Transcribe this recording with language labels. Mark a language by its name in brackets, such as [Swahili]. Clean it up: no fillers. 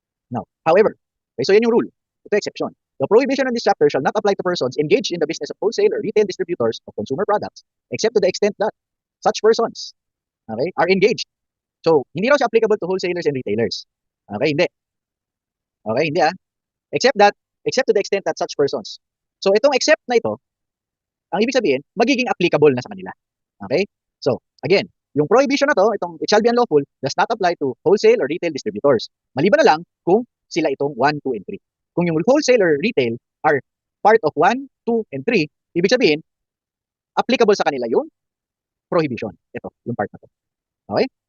[English] Now, however, okay, so yan yung rule. Ito exception. The prohibition on this chapter shall not apply to persons engaged in the business of wholesale or retail distributors of consumer products, except to the extent that such persons, okay, are engaged. [Filipino] So, hindi raw siya applicable to wholesalers and retailers. Okay, hindi. Okay, hindi [English] Except to the extent that such persons. [Filipino] So, itong except na ito, ang ibig sabihin, magiging applicable na sa kanila. [English] Okay? So, again, [Filipino] yung prohibition na to, [English] itong it shall be unlawful, does not apply to wholesale or retail distributors. [Filipino] Maliban na lang kung sila itong 1, 2, and 3. Kung yung wholesale or retail are part of 1, 2, and 3, ibig sabihin, applicable sa kanila yung prohibition. Ito, yung part na to. Okay?